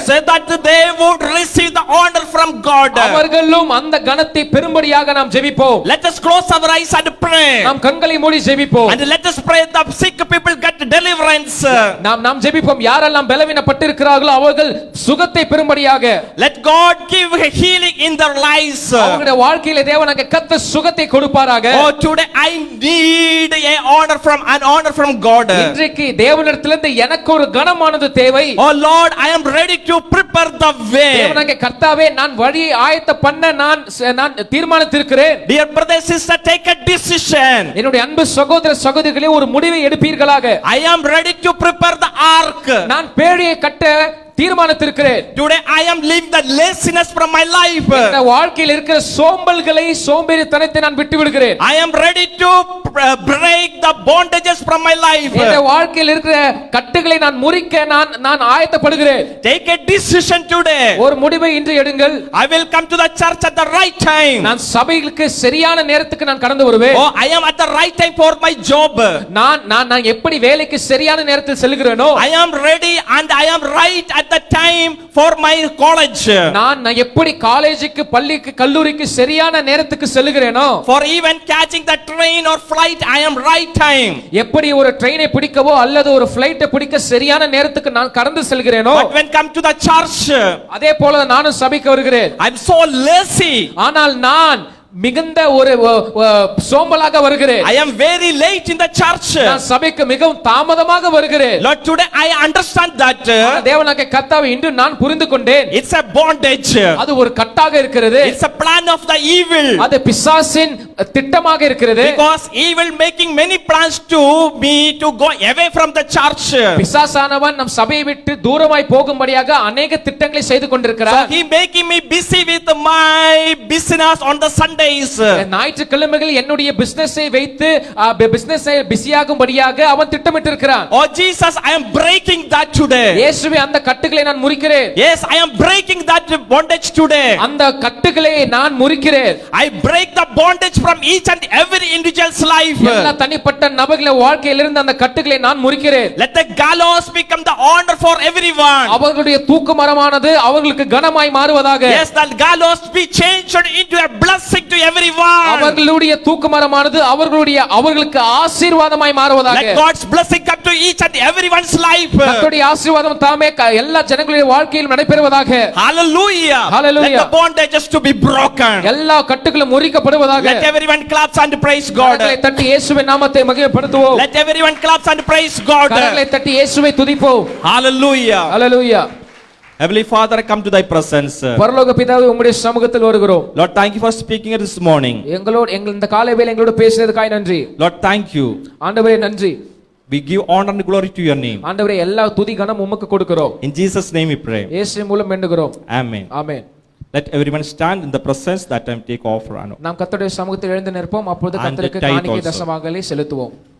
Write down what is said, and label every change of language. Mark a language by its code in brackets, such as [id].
[en] So that they would receive the honor from God. [ta] அவர்களும் அந்த கனத்தை பெறும்படியாக நாம் ஜெபிப்போம். [en] Let us close our eyes and pray. [ta] நாம் கண்களை மூடி ஜெபிப்போம். [en] And let us pray that sick people get deliverance. [ta] நாம் ஜெபிப்போம், யாரெல்லாம் பலவீனப்பட்டிருக்கிறார்களோ அவர்கள் சுகத்தை பெறும்படியாக. [en] Let God give healing in their lives. [ta] அவங்களுடைய வாழ்க்கையிலே தேவனாகிய கர்த்தர் சுகத்தை கொடுப்பாராக. [en] Oh, today I need need an honor from God. [ta] இன்றைக்கு தேவனிடத்திலிருந்து எனக்கு ஒரு கனமானது தேவை. [en] Oh Lord, I am ready to prepare the way. [ta] தேவனாகிய கர்த்தாவே, நான் வழியை ஆயத்த பண்ண நான் தீர்மானித்திருக்கிறேன். [en] Dear brother sister, take a decision. [ta] என்னுடைய அன்பு சகோதர சகோதரிகளே, ஒரு முடிவை எடுப்பீர்களாக. [en] I am ready to prepare the ark. [ta] நான் பேழையை கட்ட தீர்மானித்திருக்கிறேன். [en] Today I am leaving the laziness from my life. [ta] இந்த வாழ்க்கையில் இருக்கிற சோம்பேறித்தனத்தை நான் விட்டு விடுகிறேன். [en] I am ready to break the bondages from my life. [ta] இந்த வாழ்க்கையில் இருக்கிற கட்டுகளை நான் முறிக்க நான் ஆயத்தப்படுகிறேன். [en] Take a decision today. [ta] ஒரு முடிவை இன்று எடுங்கள். [en] I will come to the church at the right time. [ta] நான் சபைக்கு சரியான நேரத்துக்கு நான் கடந்து வருவேன். [en] Oh, I am at the right time for my job. [ta] நான் எப்படி வேலைக்கு சரியான நேரத்தில் செல்கிறேனோ, [en] I am ready and I am right at the time for my college. [ta] நான் எப்படி காலேஜுக்கு பள்ளிக்கு கல்லூரிக்கு சரியான நேரத்துக்கு செல்கிறேனோ, [en] for even catching the train or flight I am right time. [ta] எப்படி ஒரு ட்ரெயினை பிடிக்கவோ அல்லது ஒரு ஃளைட்டை பிடிக்க சரியான நேரத்துக்கு நான் கடந்து செல்கிறேனோ, [en] but when come to the church, [ta] அதே போல நானும் சபைக்கு வருகிறேன். [en] I am so lazy. [ta] ஆனால் நான் மிகுந்த ஒரு சோம்பலாக வருகிறேன். [en] I am very late in the church. [ta] நான் சபைக்கு மிகவும் தாமதமாக வருகிறேன். [en] Lord, today I understand that [ta] தேவனாகிய கர்த்தாவே, இன்று நான் புரிந்து கொண்டேன். [en] it's a bondage. [ta] அது ஒரு கட்டாக இருக்கிறது. [en] it's a plan of the evil. [ta] அது பிசாசின் திட்டமாக இருக்கிறது. [en] because evil making many plans to me to go away from the church. [ta] பிசாசானவன் நம் சபையை விட்டு தூரமாய் போகும்படியாக अनेक திட்டங்களை செய்து கொண்டிருக்கிறார். [en] so he making me busy with my business on the Sunday. [ta] ஞாயிற்றுக்கிழமைகள் என்னுடைய பிசினஸை வைத்து பிசினஸை பிஸியாகும்படியாக அவன் திட்டமிட்டிருக்கிறான். [en] Oh Jesus, I am breaking that today. [ta] இயேசுவே, அந்த கட்டுகளை நான் முறிக்கிறேன். [en] Yes, I am breaking that bondage today. [ta] அந்த கட்டுகளை நான் முறிக்கிறேன். [en] I break the bondage from each and every individual's life. [ta] எல்லா தனிப்பட்ட நபர்களின் வாழ்க்கையிலிருந்து அந்த கட்டுகளை நான் முறிக்கிறேன். [en] Let the gallows become the honor for everyone. [ta] அவர்களுடைய தூக்கு மரமானது அவர்களுக்கு கனமாய் மாறுவதாக. [en] Yes, the gallows be changed into a blessing to everyone. [ta] அவர்களுடைய தூக்கு மரமானது அவர்களுக்கு ஆசீர்வாதமாய் மாறுவதாக. [en] Let God's blessing come to each and everyone's life. [ta] கர்த்தருடைய ஆசீர்வாதம் தாமே எல்லா ஜனங்களுடைய வாழ்க்கையில் நடைபெறுவதாக. [en] Hallelujah. [ta] Hallelujah. [en] Let the bondages to be broken. [ta] எல்லா கட்டுகளும் முறிக்கப்படுவதாக. [en] Let everyone clap and praise God. [ta] கரங்களை தட்டி இயேசுவின் நாமத்தை மகிமைப்படுத்துவோம். [en] Let everyone clap and praise God. [ta] கரங்களை தட்டி இயேசுவை துதிப்போம். [en] Hallelujah. [ta] Hallelujah. [en] Heavenly Father, I come to thy presence. [ta] பரலோக பிதாவே, உம்முடைய சமூகத்தில் வருகிறோம். [en] Lord, thank you for speaking this morning. [ta] இந்த காலை வேளை எங்களோடு பேசினதுக்காய் நன்றி. [en] Lord, thank you. [ta] ஆண்டவரே நன்றி. [en] We give honor and glory to your name. [ta] ஆண்டவரே, எல்லா துதி கனம் உமக்கு கொடுக்கிறோம். [en] In Jesus name we pray. [ta] இயேசுவின் மூலம் வேண்டுகிறோம். [en] Amen. [ta] Amen. [en] Let everyone stand in the presence that time take offer. [ta] நாம் கர்த்தருடைய சமூகத்தில் எழுந்து நிற்போம். அப்பொழுது கர்த்தருக்கு காணிக்கை தசமங்களை செலுத்துவோம்.